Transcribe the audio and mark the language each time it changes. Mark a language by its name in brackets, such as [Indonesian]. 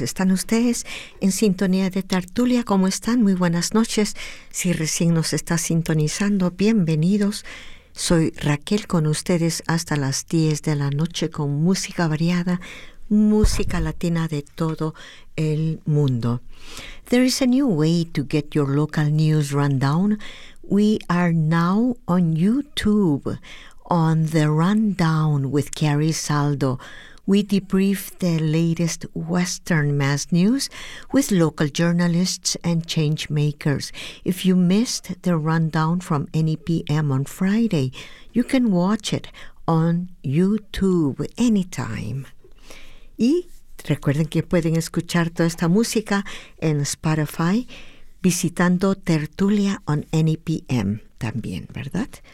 [Spanish] ¿Están ustedes en sintonía de Tertulia? ¿Cómo están? Muy buenas noches. Si recién nos está sintonizando, bienvenidos. Soy Raquel con ustedes hasta las 10 de la noche con música variada, música latina de todo el mundo. [English] There is a new way to get your local news rundown. We are now on YouTube on the Rundown with Carrie Saldo. We debrief the latest Western Mass news with local journalists and change makers. If you missed the rundown from NEPM on Friday, you can watch it on YouTube anytime. [Spanish] Y recuerden que pueden escuchar toda esta música en Spotify visitando Tertulia on NEPM también, ¿verdad?